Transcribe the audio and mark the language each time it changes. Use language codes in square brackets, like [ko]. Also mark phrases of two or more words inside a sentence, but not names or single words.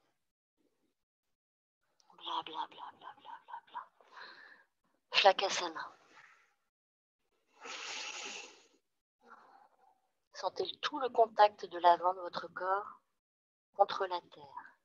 [fr] Bla bla bla bla bla bla bla. Flakasana. Sentez tout le contact de l'avant de votre corps contre la terre.